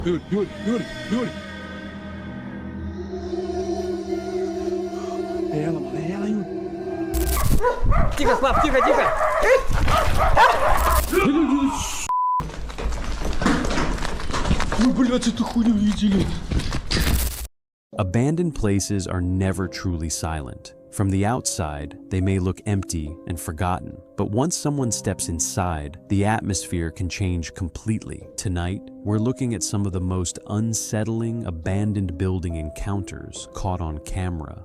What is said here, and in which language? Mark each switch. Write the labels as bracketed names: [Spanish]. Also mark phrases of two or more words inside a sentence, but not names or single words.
[Portuguese] Yuri, Yuri, Yuri, Yuri. É ela, mano, é ela, Yuri. [Russian] Тихо, Слав, тихо, тихо. Ну, блядь, эту хуйню видели. [English] Abandoned places are never truly silent. From the outside, they may look empty and forgotten, but once someone steps inside, the atmosphere can change completely. Tonight, we're looking at some of the most unsettling abandoned building encounters caught on camera.